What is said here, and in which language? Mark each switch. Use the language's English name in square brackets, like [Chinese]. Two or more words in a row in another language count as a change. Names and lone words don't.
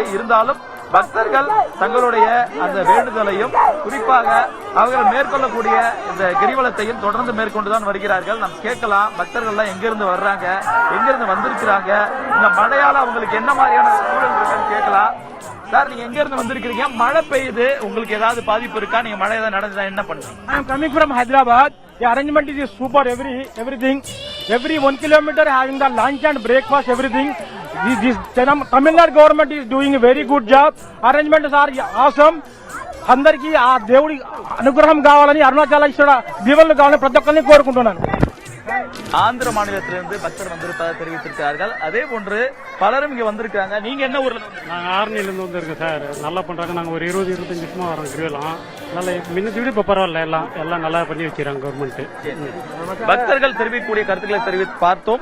[Tamil] இருந்தாலும் பக்தர்கள் தங்களுடைய அந்த வேண்டுதலையும் குறிப்பாக அவர்கள் மேற்கொள்ளக்கூடிய இந்த கிரிவலத்தையும் தொடர்ந்து மேற்கொண்டுதான் வருகிறார்கள். நாம் கேட்கலாம், பக்தர்கள் எல்லாம் எங்கிருந்து வர்றாங்க, எங்கிருந்து வந்திருக்கிறாங்க, இந்த மழையால அவங்களுக்கு என்ன மாதிரியான சூழல் இருக்குன்னு கேட்கலாம். சார், நீங்க எங்க இருந்து வந்திருக்கீங்க? மழை பெய்யுது, உங்களுக்கு ஏதாவது பாதிப்பு இருக்கா? நீங்க மழை ஏதாவது நடந்தா என்ன பண்றீங்க? [English] I am coming from Hyderabad. The arrangement is super. Everything. Every 1 kilometer having the lunch and breakfast, everything. This Tamil Nadu government is doing a very good job. Arrangements are awesome. [Telugu] అందరికీ ఆ దేవుడి అనుగ్రహం కావాలని అరుణాచలేశ్వర దీవెనలు కావాలని ప్రతి ఒక్కరిని కోరుకుంటున్నాను. [Tamil] ஆந்திர மாநிலத்திலிருந்து பக்தர் வந்திருப்பதாக தெரிவித்திருக்கிறார்கள். அதே போன்று பலரும் இங்க வந்திருக்காங்க. நீங்க என்ன ஊர்ல? நாங்க ஆரணியிலிருந்து வந்திருக்கோம் சார். நல்லா பண்றாங்க. நாங்க ஒரு 20-25 வருஷமா வரோம் கிரிவலம். நல்லா முன்னத்தை விட இப்ப பரவாயில்ல. எல்லாம் நல்லா பண்ணி வச்சிருக்காங்க கவர்மெண்ட். பக்தர்கள் தெரிவிக்கக்கூடிய கருத்துக்களை தெரிவித்து பார்த்தோம்.